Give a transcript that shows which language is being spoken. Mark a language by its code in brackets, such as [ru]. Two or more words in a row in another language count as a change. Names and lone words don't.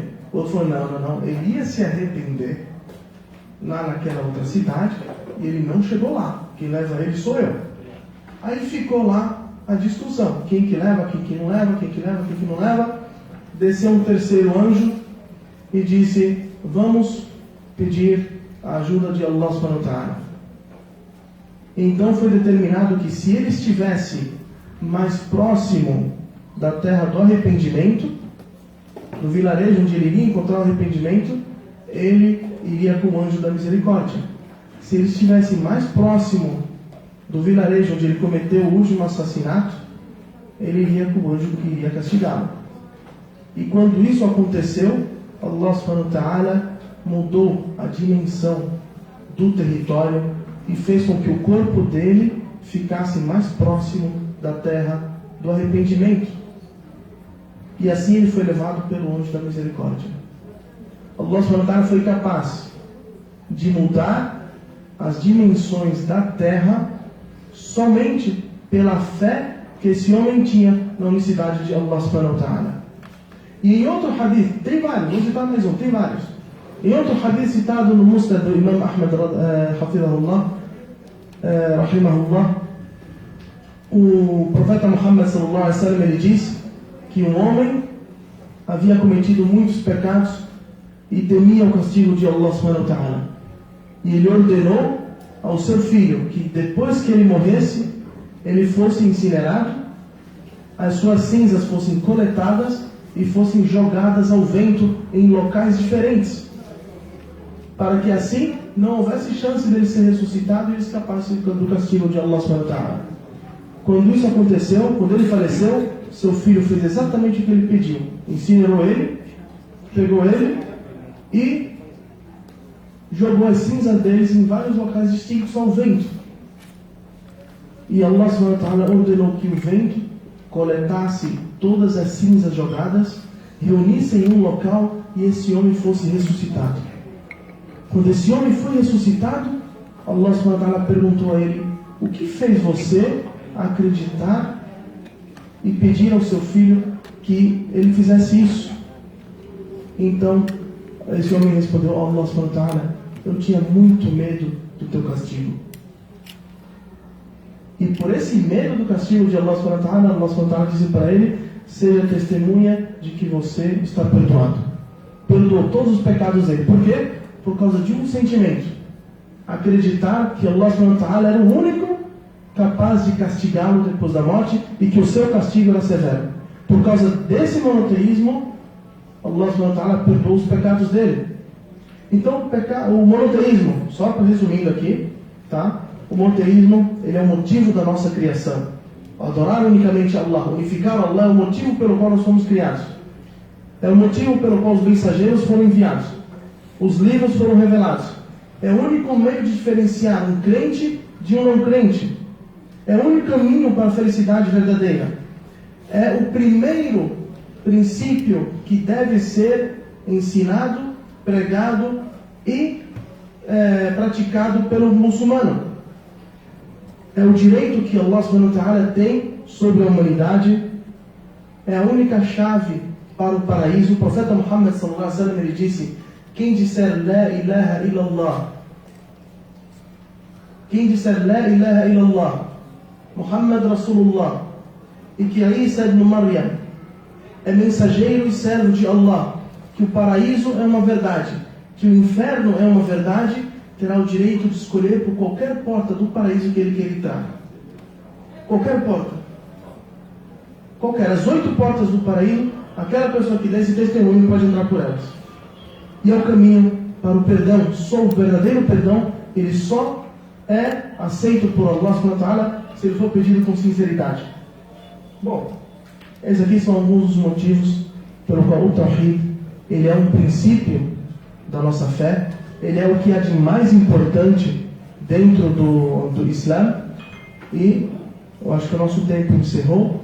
[pt] O outro falou, não, ele ia se arrepender lá naquela outra cidade, e ele não chegou lá, quem leva ele sou eu. Aí ficou lá a discussão, quem que leva, quem que não leva, quem que leva, quem que não leva. Desceu um terceiro anjo e disse, vamos pedir a ajuda de Allah [ar] سبحانه وتعالى. [pt] Então foi determinado que se ele estivesse mais próximo da terra do arrependimento, no vilarejo onde ele iria encontrar o arrependimento, ele iria com o anjo da misericórdia. Se ele estivesse mais próximo do vilarejo onde ele cometeu o último assassinato, ele iria com o anjo que iria castigá-lo. E quando isso aconteceu, Allah [ar] سبحانه وتعالى [pt] mudou a dimensão do território e fez com que o corpo dele ficasse mais próximo da terra do arrependimento. E assim ele foi levado pelo anjo da misericórdia. Allah [ar] سبحانه وتعالى [pt] foi capaz de mudar as dimensões da terra somente pela fé que esse homem tinha na unicidade de Allah [ar] سبحانه وتعالى. [pt] E em outro hadith, tem vários, vou citar mais um, tem vários. Em outro hadith citado no Musnad do Imam Ahmad Hafidahullah, Rahimahullah, o profeta Muhammad [ar] صلى الله عليه وسلم, [pt] ele diz que um homem havia cometido muitos pecados e temia o castigo de Allah [ar] سبحانه وتعالى. [pt] E ele ordenou ao seu filho que depois que ele morresse, ele fosse incinerado, as suas cinzas fossem coletadas e fossem jogadas ao vento em locais diferentes, para que assim não houvesse chance dele ser ressuscitado e ele escapasse do castigo de Allah [ar] سبحانه وتعالى. [pt] Quando isso aconteceu, quando ele faleceu, seu filho fez exatamente o que ele pediu. Incinerou ele, pegou ele e jogou as cinzas deles em vários locais distintos ao vento. E Allah [ar] سبحانه وتعالى [pt] ordenou que o vento coletasse todas as cinzas jogadas, reunisse em um local e esse homem fosse ressuscitado. Quando esse homem foi ressuscitado, Allah [ar] سبحانه وتعالى [pt] perguntou a ele: o que fez você acreditar e pedir ao seu filho que ele fizesse isso? Então esse homem respondeu: [ar] الله سبحانه وتعالى, [pt] eu tinha muito medo do teu castigo. E por esse medo do castigo de Allah [ar] سبحانه وتعالى, الله سبحانه وتعالى [pt] disse para ele: seja testemunha de que você está perdoado. Perdoou todos os pecados dele. Por quê? Por causa de um sentimento: acreditar que Allah [ar] سبحانه وتعالى [pt] era o único capaz de castigá-lo depois da morte e que o seu castigo era severo. Por causa desse monoteísmo, Allah [ar] سبحانه وتعالى [pt] perdoou os pecados dele. Então o monoteísmo, só para resumindo aqui, tá? O monoteísmo, ele é o motivo da nossa criação. Adorar unicamente Allah, unificar Allah é o motivo pelo qual nós fomos criados. É o motivo pelo qual os mensageiros foram enviados. Os livros foram revelados. É o único meio de diferenciar um crente de um não crente. É o único caminho para a felicidade verdadeira. É o primeiro princípio que deve ser ensinado, pregado e praticado pelo muçulmano. É o direito que Allah [ar] سبحانه وتعالى [pt] tem sobre a humanidade. É a única chave para o paraíso. O profeta Muhammad [ar] صلى الله عليه وسلم, [pt] ele disse quem disser [ar] لا إله إلا الله, [pt] quem disser [ar] لا إله إلا الله، محمد رسول الله, [pt] e que Isa ibn Maryam é mensageiro e servo de Allah, que o paraíso é uma verdade, que o inferno é uma verdade, terá o direito de escolher por qualquer porta do paraíso que ele quer entrar. Qualquer porta. Qualquer. As 8 portas do paraíso, aquela pessoa que der esse testemunho pode entrar por elas. E é o caminho para o perdão. Só o verdadeiro perdão, ele só é aceito por Allah [ar] سبحانه وتعالى [pt] se ele for pedido com sinceridade. Bom, esses aqui são alguns dos motivos pelo qual o Tawhid, ele é um princípio da nossa fé, ele é o que há de mais importante dentro do Islã. E eu acho que o nosso tempo encerrou.